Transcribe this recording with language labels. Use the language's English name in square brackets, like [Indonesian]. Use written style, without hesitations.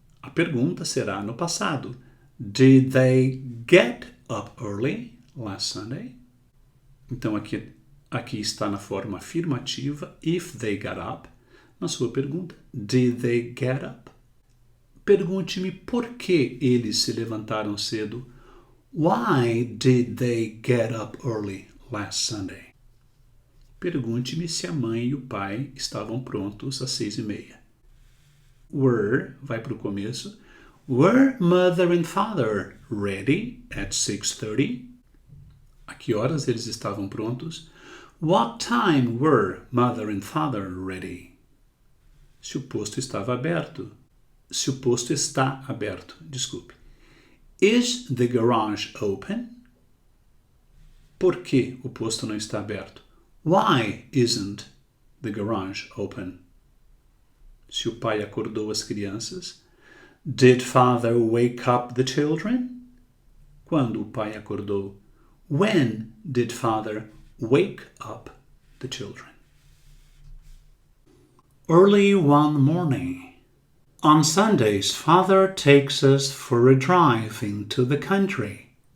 [Portuguese] A pergunta será no passado. [English] Did they get up early last Sunday? [Portuguese] Então aqui está na forma afirmativa, [English] if they got up. [Portuguese] Na sua pergunta, [English] did they get up? [Portuguese] Pergunte-me por que eles se levantaram cedo. [English] Why did they get up early last Sunday? [Portuguese] Pergunte-me se a mãe e o pai estavam prontos às 6:30. Were, vai para o começo. [English] Were mother and father ready at 6:30? [Portuguese] A que horas eles estavam prontos? [English] What time were mother and father ready? [Portuguese] Se o posto estava aberto. Se o posto está aberto, desculpe. [English] Is the garage open? [Portuguese] Por que o posto não está aberto? [English] Why isn't the garage open? [Portuguese] Se o pai acordou as crianças. [English] Did father wake up the children? [Portuguese] Quando o pai acordou? [English] When did father wake up the children? Early one morning. On Sundays, father takes us for a drive into the country.